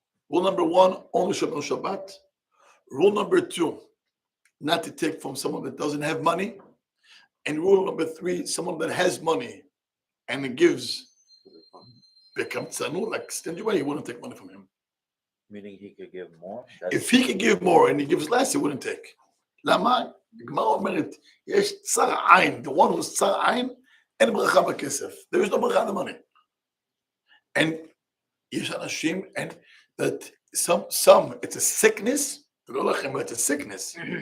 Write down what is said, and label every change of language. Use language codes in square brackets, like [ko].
[en] Rule number 1, only Shabbat. Rule number 2, not to take from someone that doesn't have money. And rule number 3, someone that has money and it gives, become tzanu, like stingy way, he wouldn't take money from him. Meaning he could give more? If he could give more and he gives less, he wouldn't take. [he] Lama, Gemara אומרת, יש צר עין, [en] the one who's [he] צר עין, אין ברכה בכסף. [en] There is no ברכה in the money. And [he] יש אנשים, [en] and that some, it's a sickness, it's a sickness.